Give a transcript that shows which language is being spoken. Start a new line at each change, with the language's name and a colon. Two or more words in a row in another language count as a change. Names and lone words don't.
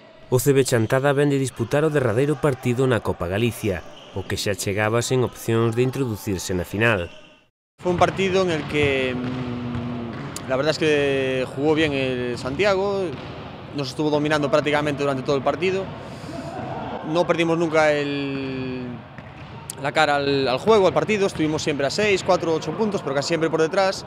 Galician: O CB Chantada vén de disputar o derradeiro partido na Copa Galicia, o que xa chegaba sen opcións de introducirse na final.
Spanish: Fue un partido en el que la verdad es que jugó bien el Santiago, nos estuvo dominando prácticamente durante todo el partido, no perdimos nunca la cara al juego, al partido, estuvimos siempre a 6, 4, 8 puntos, pero casi siempre por detrás.